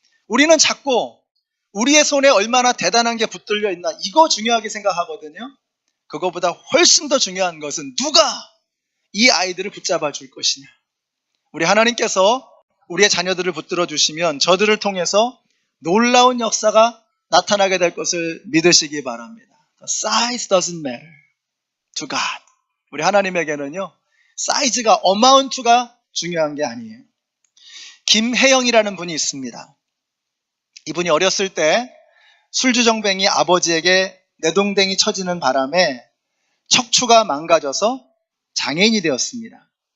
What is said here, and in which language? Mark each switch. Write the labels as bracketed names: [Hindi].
[Korean] 우리는 자꾸 우리의 손에 얼마나 대단한 게 붙들려 있나, 이거 중요하게 생각하거든요. 그거보다 훨씬 더 중요한 것은 누가 이 아이들을 붙잡아 줄 것이냐. 우리 하나님께서 우리의 자녀들을 붙들어 주시면 저들을 통해서 놀라운 역사가 나타나게 될 것을 믿으시기 바랍니다. [English] The size doesn't matter to God. [Korean] 우리 하나님에게는요, 사이즈가, 어마운트가 중요한 게 아니에요. 김혜영이라는 분이 있습니다. 이분이 어렸을 때 술주정뱅이 아버지에게 내동댕이 쳐지는 바람에 척추가 망가져서 장애인이 되었습니다.